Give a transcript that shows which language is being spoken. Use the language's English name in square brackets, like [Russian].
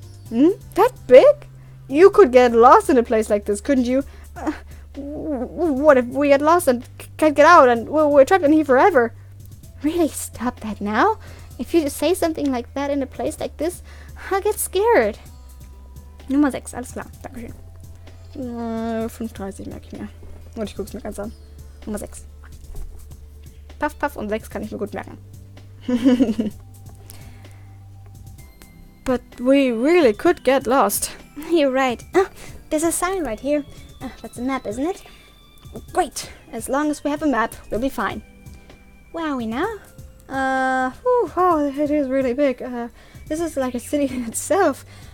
[English] That big? You could get lost in a place like this, couldn't you? What if we get lost and can't get out and we're trapped in here forever? Really, stop that now? If you just say something like that in a place like this, I'll get scared. [German] Nummer 6, alles klar. Dankeschön. 5,30 merke ich mir. Und ich gucke es mir ganz an. Nummer 6. Puff, Puff und 6 kann ich mir gut merken. [English] But we really could get lost. You're right. There's a sign right here. That's a map, isn't it? Great. As long as we have a map, we'll be fine. Where are we now? Oh, it is really big. This is like a city in itself.